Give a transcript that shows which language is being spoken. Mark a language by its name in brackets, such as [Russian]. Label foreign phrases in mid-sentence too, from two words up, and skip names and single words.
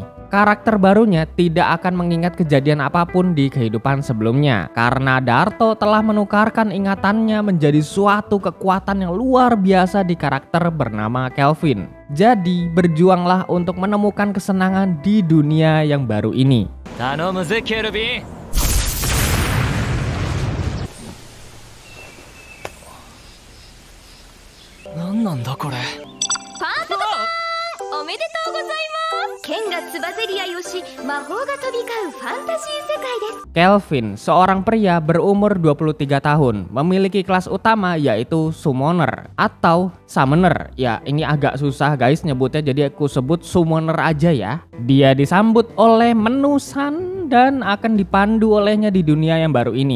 [Indonesian] Karakter barunya tidak akan mengingat kejadian apapun di kehidupan sebelumnya, karena Darto telah menukarkan ingatannya menjadi suatu kekuatan yang luar biasa di karakter bernama Kelvin. Jadi berjuanglah untuk menemukan kesenangan di dunia yang baru ini. [Japanese] 何なんだこれ。パンサさんおめでとうございます。剣がつばぜり合いをし魔法が飛び交うファンタジー世界です。 [Indonesian] Kelvin, seorang pria berumur 23 tahun, memiliki kelas utama yaitu Summoner atau Summoner. Ya, ini agak susah guys nyebutnya, jadi aku sebut Summoner aja ya. Dia disambut oleh Menusan dan akan dipandu olehnya di dunia yang baru ini.